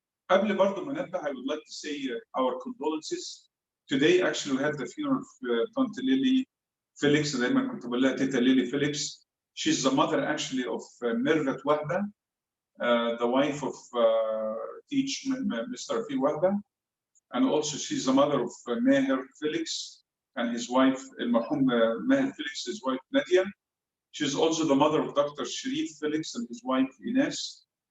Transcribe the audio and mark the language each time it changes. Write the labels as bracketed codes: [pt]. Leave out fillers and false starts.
[ar] قبل برضه ما نبدا [en] I would like to say our condolences. Today actually we had the funeral of Tante Lily Felix. [ar] دايما كنت بقول لها تيتا ليلي فيليكس. [en] She's the mother actually of Mirvat Wahba, the wife of teach Mr. Rafi Wahba. And also she's the mother of Maher Felix and his wife, المرحوم Maher Felix, his wife Nadia. She's also the mother of Dr. Sharif Felix and his wife Ines.